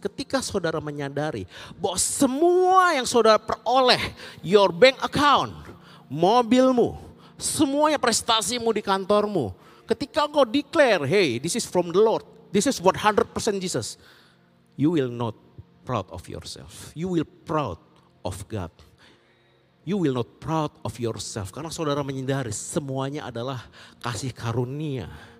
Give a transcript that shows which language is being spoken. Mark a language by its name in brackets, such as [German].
[Indonesian] Ketika saudara menyadari bahwa semua yang saudara peroleh, [English] your bank account, [Indonesian] mobilmu, semuanya prestasimu di kantormu. Ketika engkau [English] declare, hey, this is from the Lord, this is 100% Jesus. You will not proud of yourself. You will proud of God. You will not proud of yourself. [Indonesian] Karena saudara menyadari semuanya adalah kasih karunia.